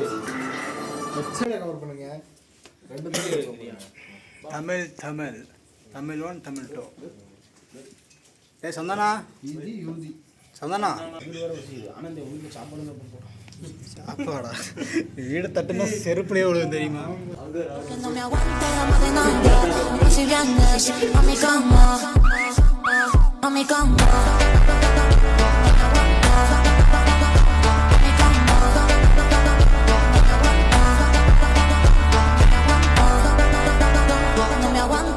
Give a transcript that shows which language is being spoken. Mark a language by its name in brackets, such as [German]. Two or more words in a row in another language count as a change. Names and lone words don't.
[Tamil] கவர் பண்ணுங்க. தமிழ் தமிழ் தமிழ் 1 தமிழ் 2. ஏ சந்தனா சந்தனா சாப்பாடா வீடு தட்டுனா செருப்புலேயே விழுவும் தெரியுமா? [Spanish] No me aguanto más de nada. No si vienes a mi cama, a mi cama. No me aguanto.